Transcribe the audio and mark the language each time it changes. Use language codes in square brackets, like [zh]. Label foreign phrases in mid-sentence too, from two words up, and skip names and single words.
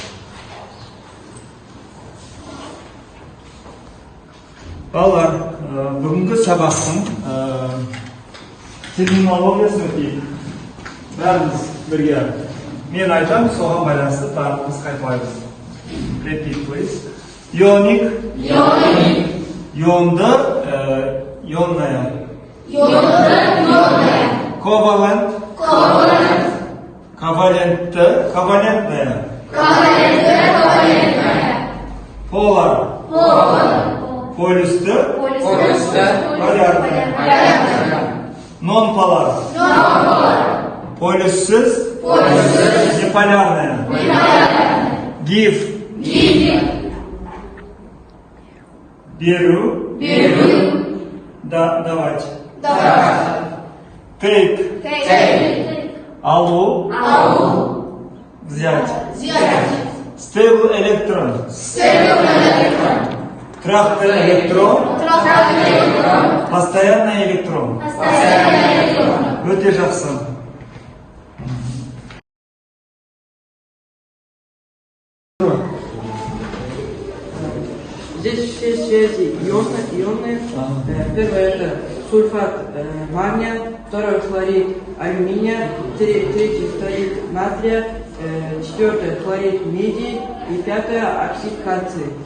[kk] Балалар, бүгінгі сабақтың терминологиясын өтейік. Бәріміз бірге. Мен айтам, соған байланысты барлығымыз қайталаймыз. [en] Repeat, please. Ionic. [kk] Ионды, ионная. [ru] Covalent. Ковалентная. [en] Polar. [kk] Полюсті, полярная. Non-polar. Полюссіз, неполярная. Give. Беру. [ru] Давать. Take. Алу. Взять. [en] Stable electron. [ru] Трактор электрон. Постоянный электрон. [kk] Өте жақсы. [ru] Здесь все связи ионные. Первое это сульфат магния, второй хлорид алюминия, третий хлорид натрия, четвертое хлорид меди и пятое оксид кальция.